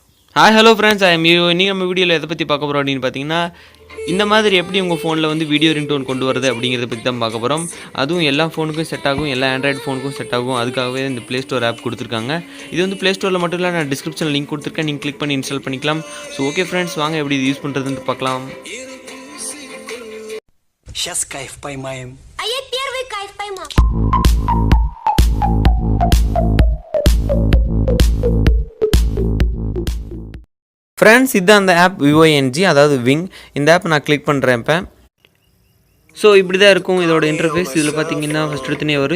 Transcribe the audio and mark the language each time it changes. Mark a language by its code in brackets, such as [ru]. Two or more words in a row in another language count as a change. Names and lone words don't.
[en] Hi, hello friends, I am Yoyo. [ta] இன்னைக்கு நம்ம வீடியோல எதை பத்தி பார்க்க போறோம் அப்படினு பாத்தீங்கன்னா இந்த மாதிரி எப்படி உங்க ஃபோன்ல வந்து [en] video ringtone [ta] கொண்டு வரது அப்படிங்கறத பத்தி தான் பார்க்க போறோம். அதுவும் எல்லா ஃபோனுக்கும் செட் ஆகும், எல்லா Android ஃபோனுக்கும் செட் ஆகும். அதுக்காகவே இந்த Play Store ஆப் கொடுத்திருக்காங்க. இது வந்து Play Storeல மட்டும் இல்ல, நான் டிஸ்கிரிப்ஷன்ல லிங்க் கொடுத்திருக்கேன். நீங்க கிளிக் பண்ணி இன்ஸ்டால் பண்ணிக்கலாம். [en] so okay friends, [ta] வாங்க எப்படி இது யூஸ் பண்றதுன்னு பார்க்கலாம். [ru] Сейчас кайф поймаем. А я первый кайф поймал. [ta] ஃப்ரெண்ட்ஸ், இதுதான் அந்த ஆப் Vyng, அதாவது Vyng. இந்த ஆப் நான் கிளிக் பண்ணுறேன் இப்போ. ஸோ இப்படி தான் இருக்கும் இதோட இன்டர்ஃபேஸ். இதில் பார்த்தீங்கன்னா ஃபஸ்ட் எடுத்துனே வரும்.